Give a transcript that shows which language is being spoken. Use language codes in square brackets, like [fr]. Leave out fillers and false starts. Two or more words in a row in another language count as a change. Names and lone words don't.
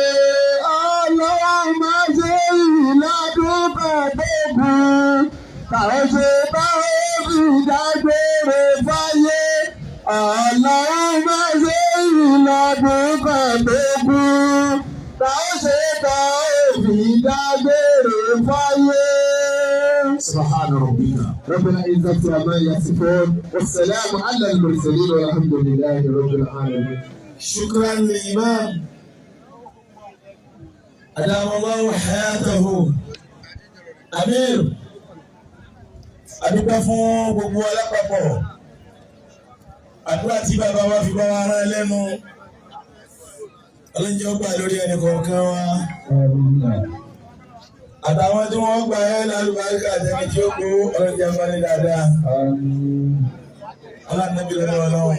[yo] Ọlọ́run má ṣe ìlọ́dún kan tó kù. Táwọn ṣe táwọn fi dágbére fáyé. Ọlọ́run má ṣe ìlọ́dún kan tó kù. Táwọn ṣe táwọn fi dágbére fáyé. [ar] سبحان ربك. رب العزة عما يصفون والسلام على المرسلين والحمد لله رب العالمين. شكرا للإمام أدام الله حياته. [yo] أمير adúpẹ́ fún gbogbo alápapọ̀ àdúrà tí bàbá wa fi bá wa rán lẹ́nu ọlọ́njẹ́ ó gbà lórí ẹnì kọ̀ọ̀kan wa àtàwọn tí wọ́n gbà ẹ́ lálùbáríkà àtẹni tí ó kó ọlọ́njẹ́ bá ní dáadáa aláàbí lọ́dọ̀ ọlọ́run.